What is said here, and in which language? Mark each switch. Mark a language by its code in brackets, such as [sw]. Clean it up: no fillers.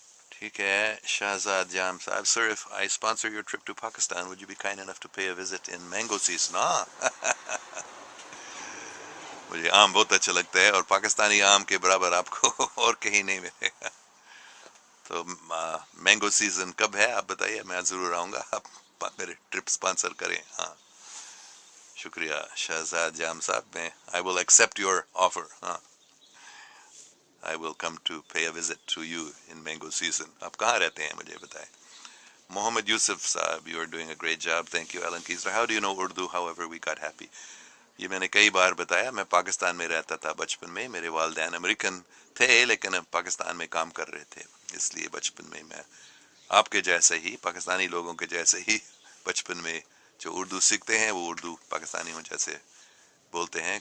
[ur] ٹھیک ہے. شہزاد جام صاحب، سر [en] if I sponsor your trip to Pakistan would you be kind enough to pay a visit in mango season؟ [ur] مجھے آم بہت اچھا لگتا ہے اور پاکستانی آم کے برابر آپ کو اور کہیں نہیں ملے گا. تو مینگو سیزن کب ہے آپ بتائیے، میں ضرور آؤں گا، آپ میرے ٹرپ اسپانسر کریں. ہاں شکریہ شہزاد جام صاحب، میں [en] I will accept your offer. ہاں I will come to pay a visit to you in mango season. [ur] آپ کہاں رہتے ہیں مجھے بتائیں. [en] Muhammad Yusuf Sahib, you are doing a great job. Thank you. Alan Keesler, how do you know Urdu? However we got happy. [ur] یہ میں نے کئی بار بتایا، میں پاکستان میں رہتا تھا بچپن میں، میرے والدین امریکن تھے لیکن پاکستان میں کام کر رہے تھے، اس لیے بچپن میں آپ کے جیسے ہی، پاکستانی لوگوں کے جیسے ہی بچپن میں جو اردو سیکھتے ہیں وہ اردو پاکستانیوں جیسے بولتے ہیں.